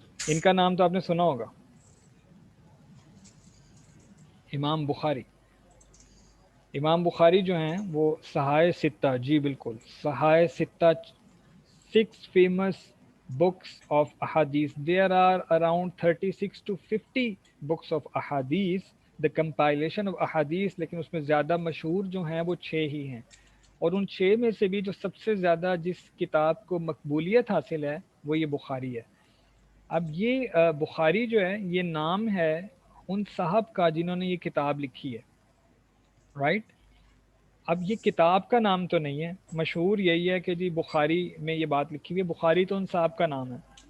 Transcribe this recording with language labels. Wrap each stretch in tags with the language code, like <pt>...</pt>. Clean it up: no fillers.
<hi>इनका नाम तो आपने सुना होगा, इमाम बुखारी. इमाम बुखारी जो हैं वो सहाय सित्ता, जी बिल्कुल, सहाय सित्ता,</hi> <en>6 famous books of ahadith. There are around 36 to 50 books of ahadith, the compilation of ahadith,</en> <hi>लेकिन उसमें ज़्यादा मशहूर जो हैं वो 6 ही हैं. और उन 6 में से भी जो सबसे ज़्यादा जिस किताब को मकबूलियत हासिल है वो ये बुखारी है. अब ये बुखारी जो है ये नाम है उन साहब का जिन्होंने ये किताब लिखी है, राइट. अब ये किताब का नाम तो नहीं है, मशहूर यही है कि जी बुखारी में ये बात लिखी हुई है, बुखारी तो उन साहब का नाम है.</hi>